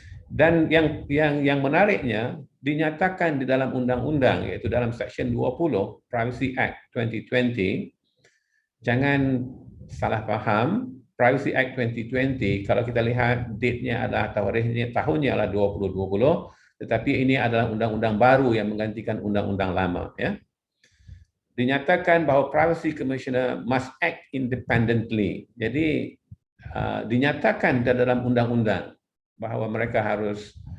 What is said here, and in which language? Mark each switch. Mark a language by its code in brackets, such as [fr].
[ms] Dan yang menariknya dinyatakan di dalam undang-undang, iaitu dalam Section 20 Privacy Act 2020. Jangan salah faham, Privacy Act 2020, kalau kita lihat date-nya adalah tahunnya adalah 2020, tetapi ini adalah undang-undang baru yang menggantikan undang-undang lama, ya. Dinyatakan bahawa [en] Privacy Commissioner must act independently. [ms] Jadi dinyatakan dalam undang-undang bahawa mereka harus